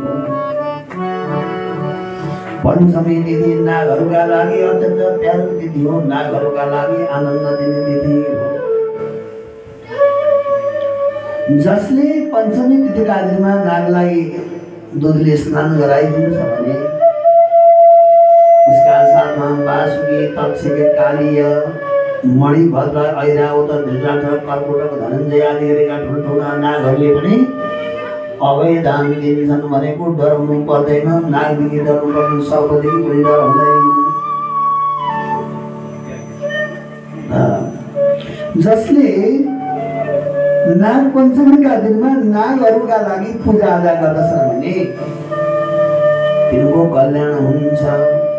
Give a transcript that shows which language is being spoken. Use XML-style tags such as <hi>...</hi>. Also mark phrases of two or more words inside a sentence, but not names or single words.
<ne>पञ्चमी तिथि नागहरूका लागि अत्यन्त प्यारो तिथि हो। नागहरूका लागि आनन्द दिने तिथि हो। जसले पञ्चमी तिथिका दिनमा नागलाई दुधले स्नान गराइदिन्छ भने उसका साथमा बासुकी तक्षके कालीय मणिभद्र ऐरावत धृतराष्ट्र कर्कोटक धनञ्जय आदि गरेका ठुल्ठुला नागहरूले पनि अभय दान दिन्छन् भनेको डराउनु पर्दैन। नागदेखि डराउनु पर्दैन, सर्पदेखि पनि डर हुँदैन। जसले नाग पञ्चमीका दिनमा नागहरूका लागि पूजा आजा गर्दछन् भने तिनको कल्याण हुन्छ।</ne>